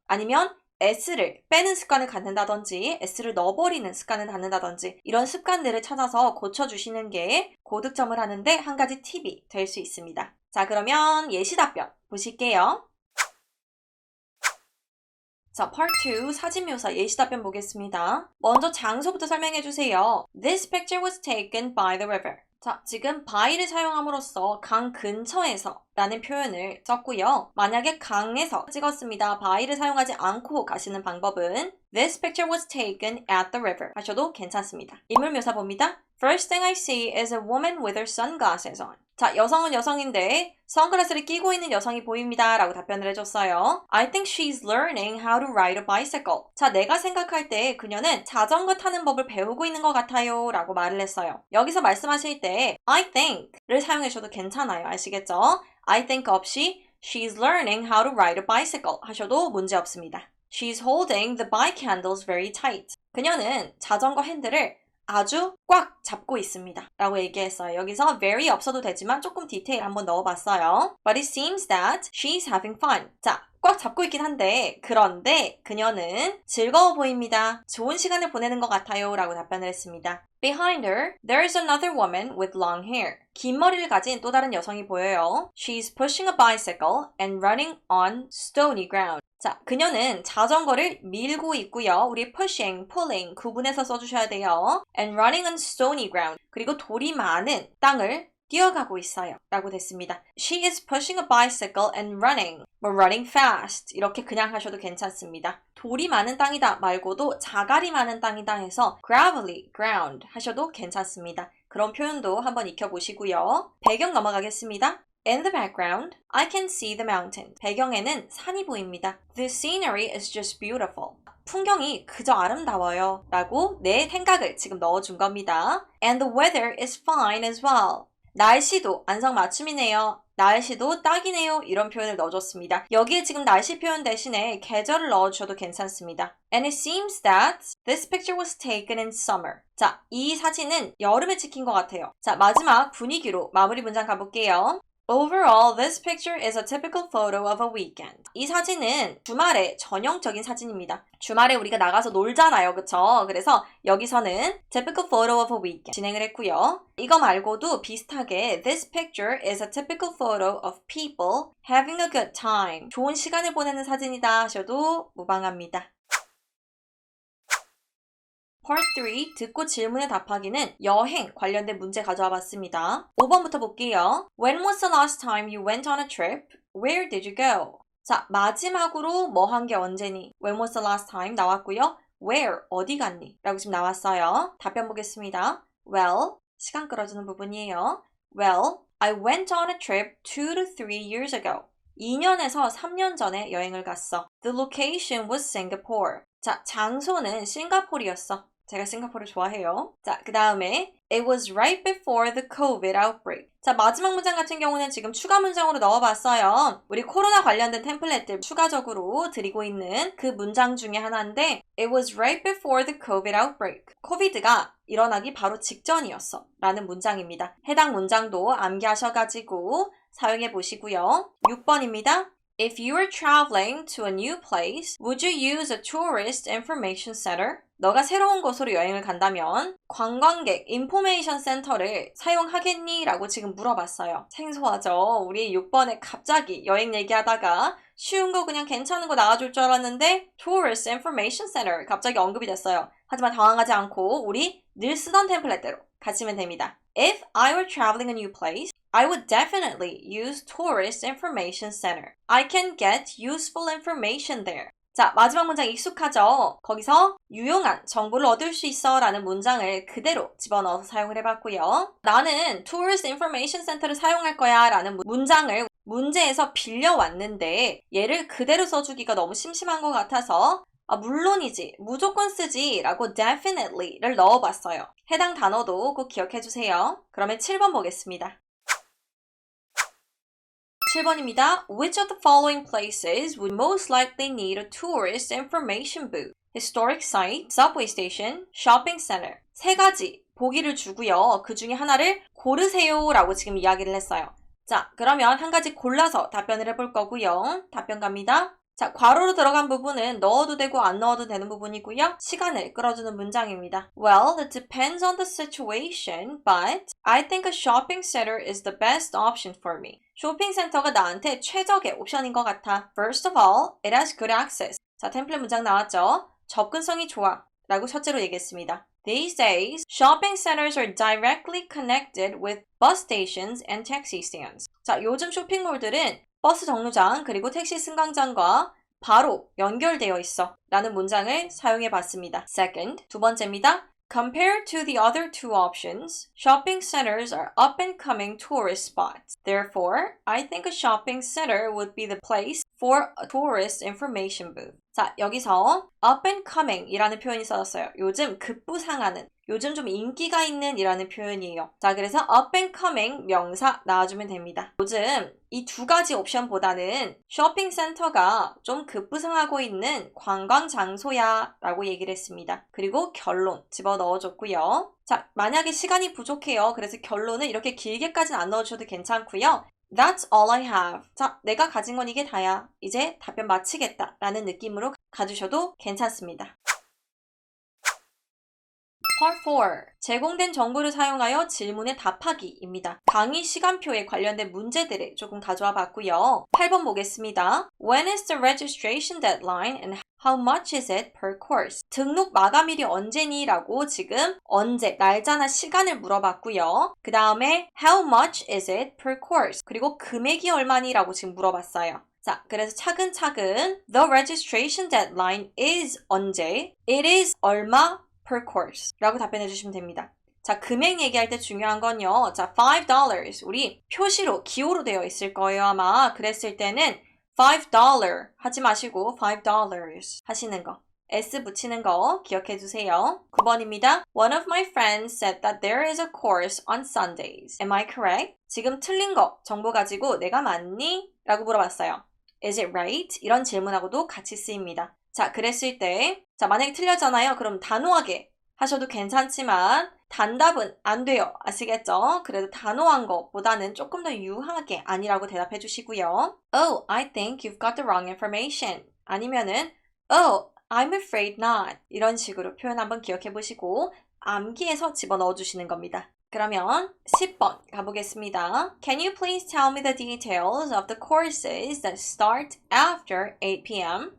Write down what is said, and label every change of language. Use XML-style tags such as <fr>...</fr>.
<ko>아니면 S를 빼는 습관을 갖는다든지 S를 넣어버리는 습관을 갖는다든지 이런 습관들을 찾아서 고쳐주시는 게 고득점을 하는데 한 가지 팁이 될 수 있습니다. 자, 그러면 예시 답변 보실게요. 자, Part 2 사진 묘사 예시 답변 보겠습니다. 먼저 장소부터 설명해 주세요.</ko> <en>This picture was taken by the river.</en> <ko>자, 지금 by를 사용함으로써 강 근처에서 라는 표현을 썼고요. 만약에 강에서 찍었습니다. by를 사용하지 않고 가시는 방법은</ko> <en>This picture was taken at the river</en> <ko>하셔도 괜찮습니다. 인물 묘사 봅니다.</ko> <en>First thing I see is a woman with her sunglasses on.</en> <ko>자, 여성은 여성인데 선글라스를 끼고 있는 여성이 보입니다. 라고 답변을 해줬어요.</ko> <en>I think she's learning how to ride a bicycle.</en> <ko>자, 내가 생각할 때 그녀는 자전거 타는 법을 배우고 있는 것 같아요. 라고 말을 했어요. 여기서 말씀하실 때 I think를 사용하셔도 괜찮아요. 아시겠죠?</ko> <en>I think 없이 she's learning how to ride a bicycle</en> <ko>하셔도 문제 없습니다.</ko> <en>She's holding the bike handles very tight.</en> <ko>그녀는 자전거 핸들을 아주 꽉 잡고 있습니다. 라고 얘기했어요. 여기서 very 없어도 되지만 조금 디테일 한번 넣어봤어요.</ko> <en>But it seems that she's having fun.</en> <ko>자, 꽉 잡고 있긴 한데 그런데 그녀는 즐거워 보입니다. 좋은 시간을 보내는 것 같아요. 라고 답변을 했습니다.</ko> <en>Behind her, there's another woman with long hair.</en> <ko>긴 머리를 가진 또 다른 여성이 보여요.</ko> <en>She's pushing a bicycle and running on stony ground.</en> <ko>자, 그녀는 자전거를 밀고 있고요. 우리 pushing, pulling 구분해서 써주셔야 돼요.</ko> <en>And running on stony ground.</en> <ko>그리고 돌이 많은 땅을 뛰어가고 있어요 라고 됐습니다.</ko> <en>She is pushing a bicycle and running.</en> <ko>뭐 running fast 이렇게 그냥 하셔도 괜찮습니다. 돌이 많은 땅이다 말고도 자갈이 많은 땅이다 해서 gravelly ground 하셔도 괜찮습니다. 그런 표현도 한번 익혀보시고요. 배경 넘어가겠습니다.</ko> <en>In the background, I can see the mountain.</en> <ko>배경에는 산이 보입니다.</ko> <en>The scenery is just beautiful.</en> <ko>풍경이 그저 아름다워요 라고 내 생각을 지금 넣어준 겁니다.</ko> <en>And the weather is fine as well.</en> <ko>날씨도 안성맞춤이네요. 날씨도 딱이네요. 이런 표현을 넣어줬습니다. 여기에 지금 날씨 표현 대신에 계절을 넣어주셔도 괜찮습니다.</ko> <en>And it seems that this picture was taken in summer.</en> <ko>자, 이 사진은 여름에 찍힌 것 같아요. 자, 마지막 분위기로 마무리 문장 가볼게요.</ko> <en>Overall, this picture is a typical photo of a weekend.</en> <ko>이 사진은 주말의 전형적인 사진입니다. 주말에 우리가 나가서 놀잖아요. 그쵸? 그래서 여기서는</ko> <en>typical photo of a weekend</en> <ko>진행을 했고요. 이거 말고도 비슷하게</ko> <en>This picture is a typical photo of people having a good time.</en> <ko>좋은 시간을 보내는 사진이다 하셔도 무방합니다. Part 3, 듣고 질문에 답하기는 여행 관련된 문제 가져와 봤습니다. 5번부터 볼게요.</ko> <en>When was the last time you went on a trip? Where did you go?</en> <ko>자, 마지막으로 뭐 한 게 언제니? When was the last time 나왔고요. Where, 어디 갔니? 라고 지금 나왔어요. 답변 보겠습니다. Well, 시간 끌어주는 부분이에요.</ko> <en>Well, I went on a trip 2 to 3 years ago.</en> <ko>2년에서 3년 전에 여행을 갔어.</ko> <en>The location was Singapore.</en> <ko>자, 장소는 싱가포르였어. 제가 싱가포르를 좋아해요. 자, 그 다음에</ko> <en>It was right before the COVID outbreak.</en> <ko>자, 마지막 문장 같은 경우는 지금 추가 문장으로 넣어봤어요. 우리 코로나 관련된 템플릿들 추가적으로 드리고 있는 그 문장 중에 하나인데</ko> <en>It was right before the COVID outbreak.</en> <ko>코비드가 일어나기 바로 직전이었어 라는 문장입니다. 해당 문장도 암기하셔가지고 사용해 보시고요. 6번입니다.</ko> <en>If you were traveling to a new place, would you use a tourist information center?</en> <ko>너가 새로운 곳으로 여행을 간다면 관광객 인포메이션 센터를 사용하겠니? 라고 지금 물어봤어요. 생소하죠? 우리 6번에 갑자기 여행 얘기하다가 쉬운 거 그냥 괜찮은 거 나와줄 줄 알았는데 Tourist Information Center 갑자기 언급이 됐어요. 하지만 당황하지 않고 우리 늘 쓰던 템플릿대로 가시면 됩니다.</ko> <en>If I were traveling a new place, I would definitely use Tourist Information Center. I can get useful information there.</en> <ko>자, 마지막 문장 익숙하죠? 거기서 유용한 정보를 얻을 수 있어 라는 문장을 그대로 집어넣어서 사용을 해봤고요. 나는 Tourist Information Center를 사용할 거야 라는 문장을 문제에서 빌려왔는데 얘를 그대로 써주기가 너무 심심한 것 같아서 물론이지, 무조건 쓰지 라고 definitely를 넣어봤어요. 해당 단어도 꼭 기억해주세요. 그러면 7번 보겠습니다. 7번입니다.</ko> <en>Which of the following places would most likely need a tourist information booth? Historic site, subway station, shopping center.</en> <ko>세 가지 보기를 주고요. 그 중에 하나를 고르세요 라고 지금 이야기를 했어요. 자, 그러면 한 가지 골라서 답변을 해볼 거고요. 답변 갑니다. 자, 괄호로 들어간 부분은 넣어도 되고 안 넣어도 되는 부분이고요. 시간을 끌어주는 문장입니다.</ko> <en>Well, it depends on the situation, but I think a shopping center is the best option for me.</en> <ko>쇼핑센터가 나한테 최적의 옵션인 것 같아.</ko> <en>First of all, it has good access.</en> <ko>자, 템플릿 문장 나왔죠? 접근성이 좋아 라고 첫째로 얘기했습니다.</ko> <en>These days, shopping centers are directly connected with bus stations and taxi stands.</en> <ko>자, 요즘 쇼핑몰들은 버스 정류장 그리고 택시 승강장과 바로 연결되어 있어 라는 문장을 사용해 봤습니다. Second, 두 번째입니다.</ko> <en>Compared to the other two options, shopping centers are up-and-coming tourist spots. Therefore, I think a shopping center would be the place for a tourist information booth.</en> <ko>자, 여기서 up-and-coming 이라는 표현이 써졌어요. 요즘 급부상하는, 요즘 좀 인기가 있는 이라는 표현이에요. 자, 그래서 up-and-coming 명사 나와주면 됩니다. 요즘 이 두 가지 옵션보다는 쇼핑센터가 좀 급부상하고 있는 관광 장소야 라고 얘기를 했습니다. 그리고 결론 집어넣어줬고요. 자, 만약에 시간이 부족해요. 그래서 결론을 이렇게 길게까지는 안 넣어주셔도 괜찮고요.</ko> <en>That's all I have.</en> <ko>자, 내가 가진 건 이게 다야. 이제 답변 마치겠다 라는 느낌으로 가주셔도 괜찮습니다. Part 4. 제공된 정보를 사용하여 질문에 답하기입니다. 강의 시간표에 관련된 문제들을 조금 가져와 봤고요. 8번 보겠습니다.</ko> <en>When is the registration deadline and How much is it per course?</en> <ko>등록 마감일이 언제니? 라고 지금 언제, 날짜나 시간을 물어봤고요. 그 다음에</ko> <en>How much is it per course?</en> <ko>그리고 금액이 얼마니? 라고 지금 물어봤어요. 자, 그래서 차근차근</ko> <en>The registration deadline is</en> <ko>언제? It is 얼마 per course 라고 답변해 주시면 됩니다. 자, 금액 얘기할 때 중요한 건요. 자, $5. 우리 표시로, 기호로 되어 있을 거예요, 아마. 그랬을 때는 $5 하지 마시고 $5 하시는 거. S 붙이는 거 기억해 두세요. 9번입니다. One of my friends said that there is a course on Sundays. Am I correct? 지금 틀린 거 정보 가지고 내가 맞니? 라고 물어봤어요.</ko> <en>Is it right?</en> <ko>이런 질문하고도 같이 쓰입니다. 자, 그랬을 때, 자, 만약에 틀렸잖아요. 그럼 단호하게 하셔도 괜찮지만 단답은 안 돼요. 아시겠죠? 그래도 단호한 것보다는 조금 더 유하게 아니라고 대답해 주시고요.</ko> <en>Oh, I think you've got the wrong information. 아니면은 Oh, I'm afraid not.</en> <ko>이런 식으로 표현 한번 기억해 보시고 암기해서 집어넣어 주시는 겁니다. 그러면 10번 가보겠습니다.</ko> <en>Can you please tell me the details of the courses that start after 8 p.m.?</en>